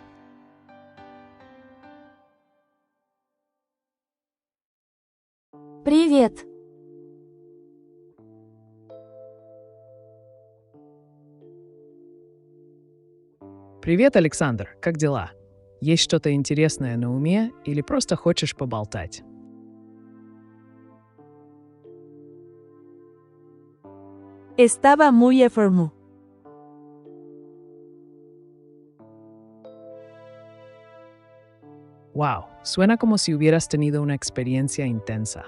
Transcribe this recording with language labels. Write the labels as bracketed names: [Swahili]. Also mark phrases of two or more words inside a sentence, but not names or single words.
[Russian] Привет! Привет, Александр, как дела? Есть что-то интересное на уме или просто хочешь поболтать? [Spanish] Estaba muy enfermo. Wow, suena como si hubieras tenido una experiencia intensa.